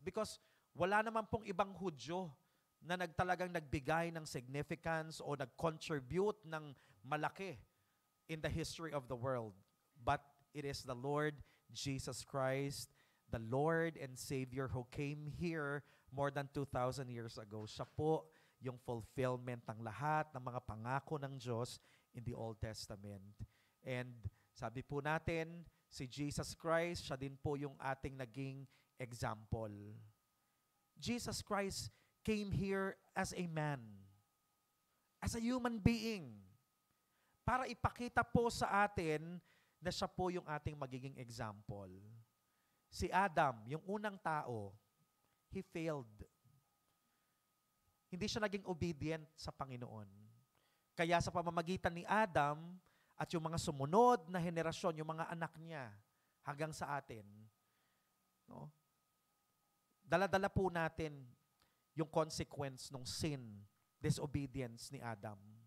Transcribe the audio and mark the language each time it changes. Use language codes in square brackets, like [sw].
[tl] Because wala naman pong ibang Hudyo na talagang nagbigay ng significance o nag-contribute ng malaki [en] in the history of the world. But it is the Lord Jesus Christ, the Lord and Savior who came here more than 2,000 years ago. [tl] Siya po yung fulfillment ng lahat ng mga pangako ng Diyos in the Old Testament. And sabi po natin, si Jesus Christ, siya din po yung ating naging example. [en] Jesus Christ came here as a man, as a human being, [tl] para ipakita po sa atin na siya po yung ating magiging example. Si Adam, yung unang tao, [en] he failed. [tl] Hindi siya naging obedient sa Panginoon. Kaya sa pamamagitan ni Adam at yung mga sumunod na henerasyon, yung mga anak niya, hanggang sa atin, no? Dala-dala po natin yung consequence ng sin, disobedience ni Adam.